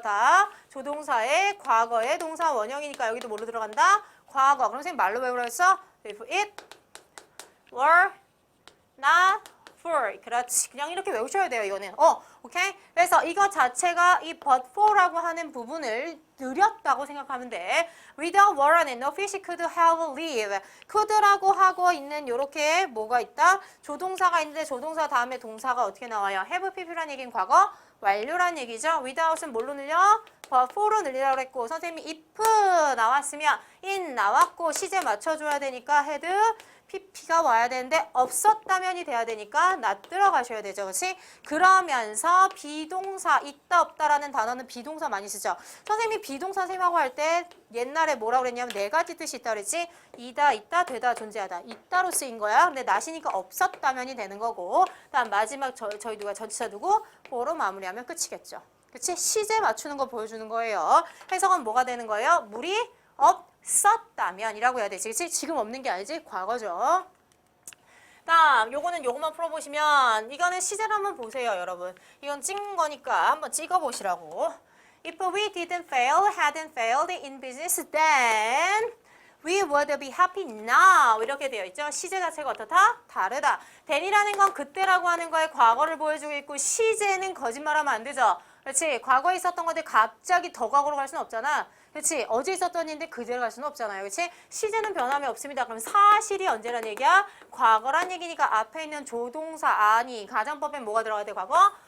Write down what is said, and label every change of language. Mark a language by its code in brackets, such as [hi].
[ko] 다 조동사의 과거의 동사 원형이니까 여기도 뭐로 들어간다? 과거. 그럼 선생님 말로 외우라 했어? [en] If it were not for. [ko] 그렇지. 그냥 이렇게 외우셔야 돼요. 이거는. 오케이? 그래서 이거 자체가 이 [en] but for [ko] 라고 하는 부분을 늘렸다고 생각하면 돼. [en] Without water는 no fish could have live. [ko] could라고 하고 있는 요렇게 뭐가 있다? 조동사가 있는데 조동사 다음에 동사가 어떻게 나와요? have pp라는 얘기는 과거 완료란 얘기죠. without은 뭘로 늘려? [en] but for [ko] 로 늘리라고 했고 선생님이 if 나왔으면 in 나왔고 시제 맞춰줘야 되니까 had pp가 와야 되는데 없었다면이 돼야 되니까 not 들어가셔야 되죠. 그렇지? 그러면서 비동사 있다 없다라는 단어는 비동사 많이 쓰죠. 선생님이 비동사 선생님하고 할 때 옛날에 뭐라고 그랬냐면 네 가지 뜻이 있다 그랬지? 이다, 있다, 되다, 존재하다. 있다로 쓰인 거야. 근데 not이니까 없었다면이 되는 거고 다음 마지막 저희 누가 전치사 두고 for로 마무리하면 끝이겠죠. 그치? 시제 맞추는 거 보여주는 거예요. 해석은 뭐가 되는 거예요? 물이 없었다면이라고 해야 되지. 그치? 지금 없는 게 아니지? 과거죠. 다음 요거는 요것만 풀어보시면 이거는 시제를 한번 보세요 여러분. 이건 찍은 거니까 한번 찍어보시라고. [en] If we didn't fail, hadn't failed in business, then we would be happy now. [ko] 이렇게 되어 있죠. 시제 자체가 어떻다? 다르다. then이라는 건 그때라고 하는 거에 과거를 보여주고 있고 시제는 거짓말하면 안 되죠. 그렇지? 과거에 있었던 건데 갑자기 더 과거로 갈 수는 없잖아. 그렇지? 어제 있었던 일인데 그대로 갈 수는 없잖아요. 그렇지? 시제는 변함이 없습니다. 그럼 사실이 언제란 얘기야? 과거란 얘기니까 앞에 있는 조동사 아니 가정법에 뭐가 들어가야 돼? 과거?